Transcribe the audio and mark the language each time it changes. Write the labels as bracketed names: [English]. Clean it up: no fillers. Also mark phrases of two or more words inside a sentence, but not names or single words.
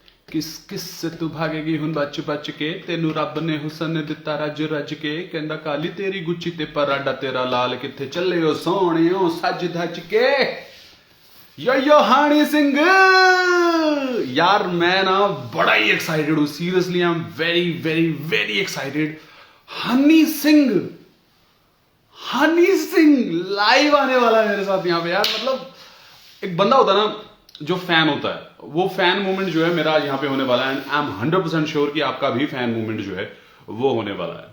[Punjabi] ਕਿਸ ਕਿਸ ਸੇ ਤੂੰ ਭਾਗੇਗੀ ਹੁਣ ਬਚ ਬਚ ਕੇ ਤੈਨੂੰ ਰੱਬ ਨੇ ਹੁਸਨ ਦਿੱਤਾ ਰੱਜ ਰੱਜ ਕੇ ਕਹਿੰਦਾ ਕਾਲੀ ਤੇਰੀ ਗੁੱਚੀ ਤੇ ਪਰਾਡਾ ਤੇਰਾ ਲਾਲ ਕਿੱਥੇ ਚੱਲੇ ਹੋ ਸੋਹਣੀਓ ਸਜ ਧਜ ਕੇ [Hindi] यो हानी सिंह यार मैं ना बड़ा ही एक्साइटेड हूं [English] Seriously I am very very very excited. [Hindi] हनी सिंह हनी सिंह लाइव आने वाला है मेरे साथ यहाँ पे यार। मतलब एक बंदा होता है ना जो फैन होता है, वो [English] fan moment [Hindi] जो है मेरा यहाँ पे होने वाला है। [English] I am 100% sure [Hindi] कि आपका भी [English] fan moment [Hindi] जो है वो होने वाला है।